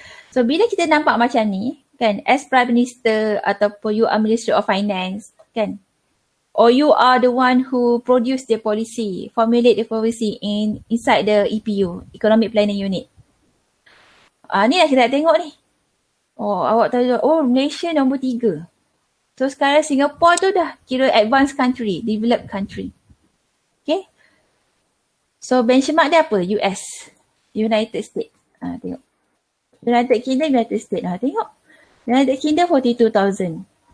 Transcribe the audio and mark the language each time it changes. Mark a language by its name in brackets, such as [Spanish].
[Malay] So bila kita nampak macam ni, kan, [English] as Prime Minister ataupun you are Minister of Finance, kan, or you are the one who produce the policy, formulate the policy inside the EPU, Economic Planning Unit. [Malay] Ni lah kita nak tengok ni. Oh, awak tahu, Malaysia nombor 3. So sekarang Singapore tu dah kira advanced country, developed country. Okay. So benchmark dia apa? US, United States. Tengok. United Kingdom, United States. Tengok. United Kingdom 42,000.